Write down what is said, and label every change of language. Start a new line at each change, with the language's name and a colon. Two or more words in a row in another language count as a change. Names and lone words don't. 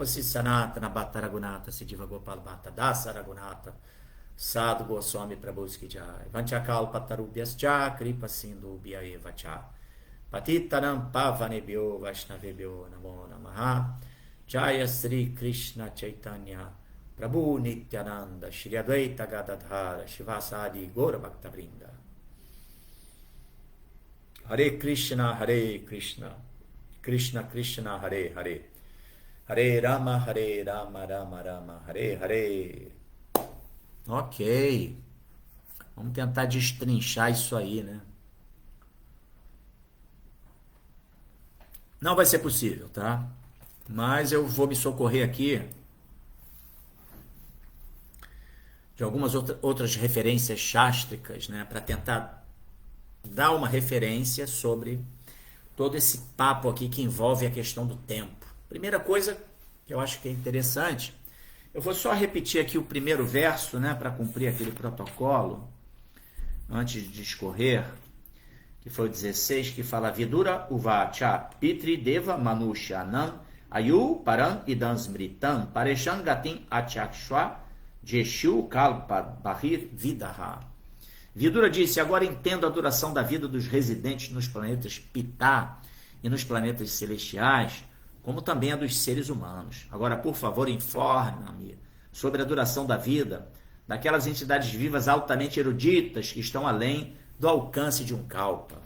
Sanskrit: Sanatana Bhatta Raghunatha Siddhiva Gopal Bhatta Dasa Raghunatha Sadhu Goswami Prabhuski Jai Vanchakal Patarubhyascha Kripa Sindhu Bhyaeva Cha Patitanam Pavanebhyo Vaishnavebhyo Namo Namaha Jaya Sri Krishna Chaitanya Prabhu Nityananda Shri Advaita Gadadhara Shivasadi Gora Bhaktavrinda. Hare Krishna, Krishna Krishna, Hare Hare, Hare Rama, Rama Rama, Hare Hare.
Portuguese: Ok, vamos tentar destrinchar isso aí, né? Não vai ser possível, tá? Mas eu vou me socorrer aqui de algumas outras referências chástricas, né? Para tentar dar uma referência sobre todo esse papo aqui que envolve a questão do tempo. Primeira coisa que eu acho que é interessante, eu vou só repetir aqui o primeiro verso, né, para cumprir aquele protocolo, antes de discorrer, que foi o 16, que fala
Sanskrit: Vidura Uvacha Pitri Deva Manushanam Ayu Param Idam Smritam Paresham Gatim Achakshwa Jeshu Kalpa Bahir Vidaha.
Portuguese: Vidura disse: agora entendo a duração da vida dos residentes nos planetas Pitá e nos planetas celestiais, como também a dos seres humanos. Agora, por favor, informe-me sobre a duração da vida daquelas entidades vivas altamente eruditas que estão além do alcance de um kalpa.